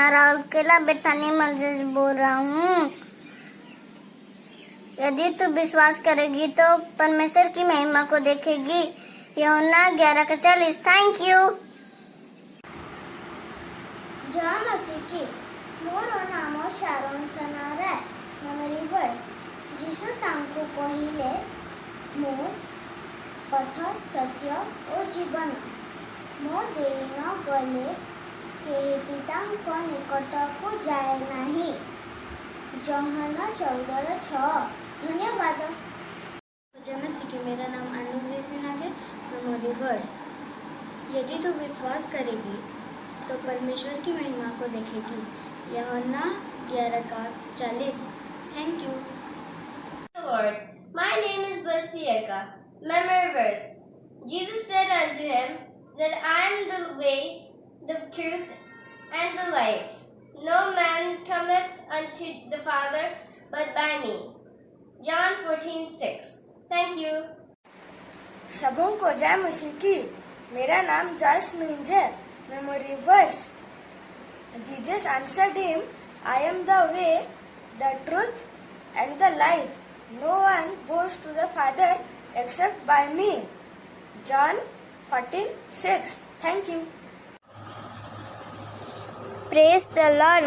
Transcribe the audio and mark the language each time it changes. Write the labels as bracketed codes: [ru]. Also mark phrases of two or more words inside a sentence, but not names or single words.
[hi] मैं राउरकेला बेथानी मस्जिद से बोल रहा हूँ। यदि तू विश्वास करेगी तो परमेश्वर की महिमा को देखेगी। यूहन्ना 11:40। [en] Thank you. [hi] जय मसीह की। [or] ମୋର ନାମ ଶାରୋନ୍ ସନାରାୟ। [en] Memory verse. [or] ଯୀଶୁ ତାଙ୍କୁ କହିଲେ, ମୁଁ ପଥ, ସତ୍ୟ ଓ ଜୀବନ। ମୋ ଦେଇ ନ ଗଲେ କେହି ପିତାଙ୍କ ନିକଟକୁ ଯାଏ ନାହିଁ। ୟୋହାନ 14:6। धन्यवाद। [hi] जय मसीह की। मेरा नाम अनु सिन्हा है। [en] Memory verse. [hi] यदि तू विश्वास करेगी तो परमेश्वर की महिमा को देखेगी। यूहन्ना 11:40। [en] Thank you. Lord, my name is Basieka. Memory verse. Jesus said unto him that I am the way, the truth, and the life. No man cometh unto the Father but by me. John 14:6. Thank you. [hi] सबों को जय मसीह की। मेरा नाम जॉयस मीन्स है। [en] Memory verse. Jesus answered him, I am the way, the truth, and the life. No one goes to the Father except by me. John 14:6. Thank you. Praise the Lord.